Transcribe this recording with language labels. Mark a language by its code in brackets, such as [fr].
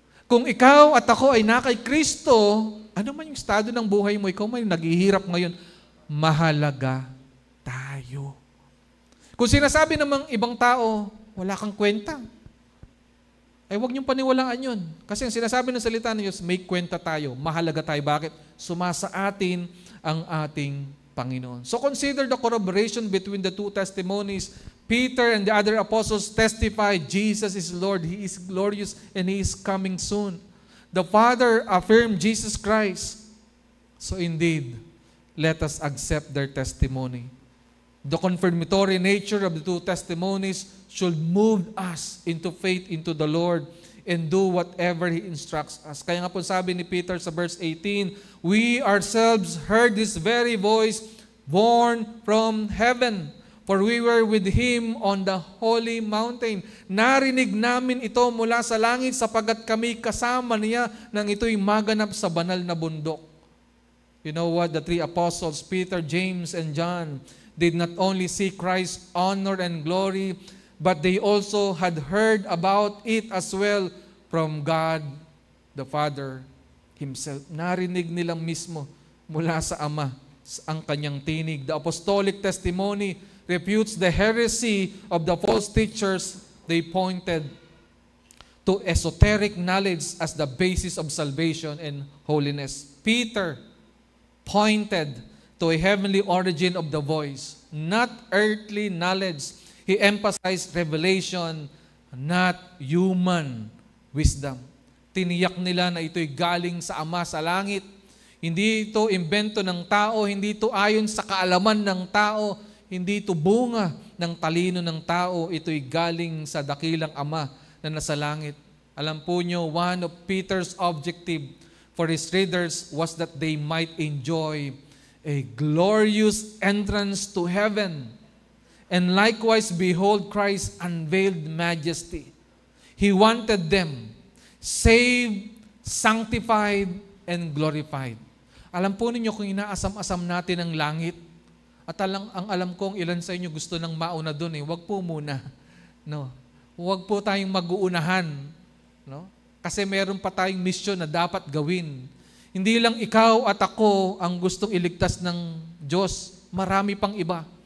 [tl] Kung ikaw at ako ay na kay Kristo, ano man yung estado ng buhay mo, ikaw may naghihirap ngayon, mahalaga tayo. Kung sinasabi namang ibang tao, wala kang kwenta, ay huwag niyong paniwalaan yun. Kasi ang sinasabi ng salita ng Diyos, may kwenta tayo, mahalaga tayo. Bakit? Sumasa atin ang ating Panginoon. [en] So consider the corroboration between the two testimonies. Peter and the other apostles testified, Jesus is Lord, He is glorious, and He is coming soon. The Father affirmed Jesus Christ. So indeed, let us accept their testimony. The confirmatory nature of the two testimonies should move us into faith into the Lord and do whatever He instructs us. [tl] Kaya nga po sabi ni Peter sa verse 18, [en] we ourselves heard this very voice born from heaven, for we were with Him on the holy mountain. [tl] Narinig namin ito mula sa langit sapagat kami kasama niya nang ito'y maganap sa banal na bundok. [en] You know what? The three apostles, Peter, James, and John, did not only see Christ's honor and glory, but they also had heard about it as well from God the Father Himself. [tl] Narinig nilang mismo mula sa Ama ang kanyang tinig. [en] The apostolic testimony refutes the heresy of the false teachers. They pointed to esoteric knowledge as the basis of salvation and holiness. Peter pointed to a heavenly origin of the voice, not earthly knowledge. He emphasized revelation, not human wisdom. [tl] Tiniyak nila na ito'y galing sa Ama sa langit. Hindi ito imbento ng tao, hindi ito ayon sa kaalaman ng tao, hindi ito bunga ng talino ng tao, ito'y galing sa dakilang Ama na nasa langit. Alam po nyo, [en] one of Peter's objective for his readers was that they might enjoy a glorious entrance to heaven, and likewise behold Christ's unveiled majesty. He wanted them saved, sanctified, and glorified. [tl] Alam po ninyo kung inaasam-asam natin ang langit, at ang alam kong ilan sa inyo gusto nang mauna doon, wag po muna. No? Wag po tayong mag-uunahan. No? Kasi meron pa tayong mission na dapat gawin. Hindi lang ikaw at ako ang gustong iligtas ng Diyos. Marami pang iba.